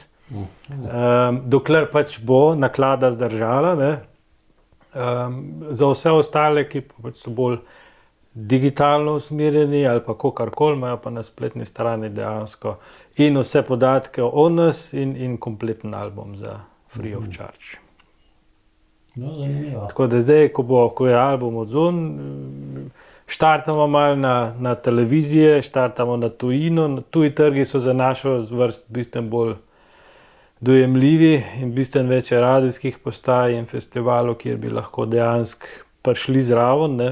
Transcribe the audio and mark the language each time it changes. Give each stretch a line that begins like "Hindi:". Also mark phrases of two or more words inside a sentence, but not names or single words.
Slovenian: Dokler pač bo naklada zdržala, ne. Za vse ostale, ki pač so bolj digitalno usmerjeni ali pa kakorkoli, imajo pa na spletni strani dejansko in vse podatke o nas in kompleten album za
English: free of charge.
Slovenian: No, zanimivo. Tako da zdaj, ko je album odzun, štartamo malo na televizije, štartamo na tujino, tuji trgi so za našo zvrst bistveno bolj dojemljivi in bistveno več je radijskih postaj in festivalov, kjer bi lahko dejansko prišli zraven, ne.